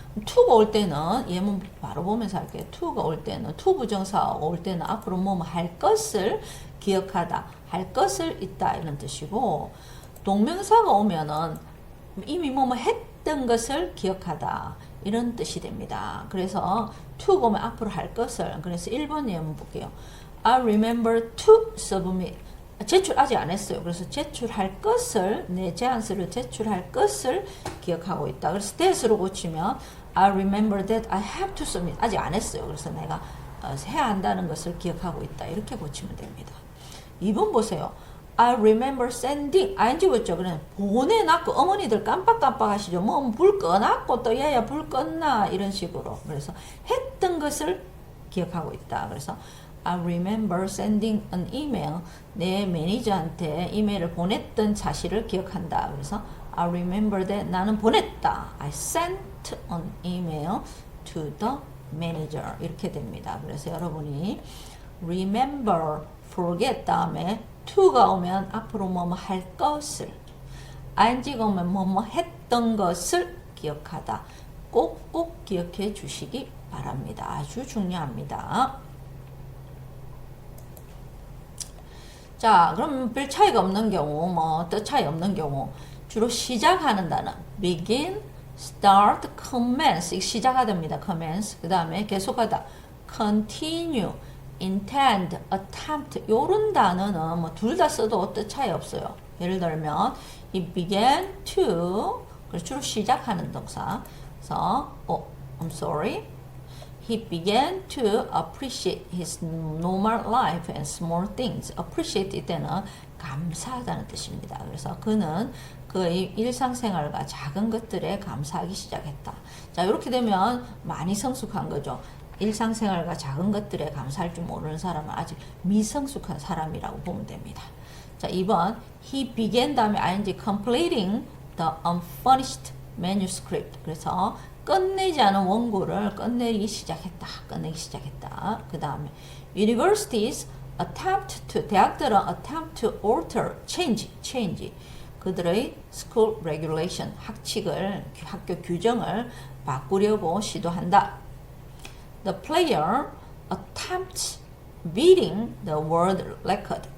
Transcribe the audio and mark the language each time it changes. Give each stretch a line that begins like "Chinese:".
Korean: to가 올 때는 예문 바로 보면서 할게요. to가 올 때는 to 부정사가 올 때는 앞으로 뭐 할 것을 기억하다, 할 것을 있다 이런 뜻이고 동명사가 오면은 이미 뭐 했던 것을 기억하다 이런 뜻이 됩니다. 그래서 to가 오면 앞으로 할 것을 그래서 1번 예문 볼게요.
English: I remember to submit
Korean: 제출 아직 안 했어요. 그래서 제출할 것을 내 제안서를 제출할 것을 기억하고 있다. 그래서 that으로 고치면 I remember that I have to submit 아직 안 했어요. 그래서 내가 해야 한다는 것을 기억하고 있다. 이렇게 고치면 됩니다. 2번 보세요.
English: I remember sending
Korean: ing 붙죠. 그래 보내놨고 어머니들 깜빡깜빡 하시죠. 뭐 불 꺼놨고 또 얘야 불 껐나 이런 식으로 그래서 했던 것을 기억하고 있다. 그래서
English: I remember sending an email.
Korean: 내 매니저한테 이메일을 보냈던 사실을 기억한다. 그래서 I remember that 나는 보냈다.
English: I sent an email to the manager.
Korean: 이렇게 됩니다. 그래서 여러분이 remember, forget 다음에 to가 오면 앞으로 뭐뭐 할 것을 ing가 오면 뭐뭐 했던 것을 기억하다. 꼭꼭 기억해 주시기 바랍니다. 아주 중요합니다. 자, 그럼 별 차이가 없는 경우, 뭐, 뜻 차이 없는 경우, 주로 시작하는 단어, begin, start, commence, 시작하답니다. commence. 그 다음에 계속하다, continue, intend, attempt, 요런 단어는 뭐, 둘 다 써도 뜻 차이 없어요. 예를 들면, he began to, 주로 시작하는 동사. 그래서,
English: I'm sorry. He began to appreciate his normal life and small things.
Korean: appreciate 이때는 감사하다는 뜻입니다. 그래서 그는 그의 일상생활과 작은 것들에 감사하기 시작했다. 자, 이렇게 되면 많이 성숙한 거죠. 일상생활과 작은 것들에 감사할 줄 모르는 사람은 아직 미성숙한 사람이라고 보면 됩니다. 자, 2번 He began 다음에 ing completing the unfinished manuscript. 그래서 끝내지 않은 원고를 끝내기 시작했다.
English: 그 다음에 universities attempt to
Korean: 대학들은
English: attempt to alter, change
Korean: 그들의
English: school regulation
Korean: 학교 규정을 바꾸려고 시도한다.
English: The player attempts beating the world record.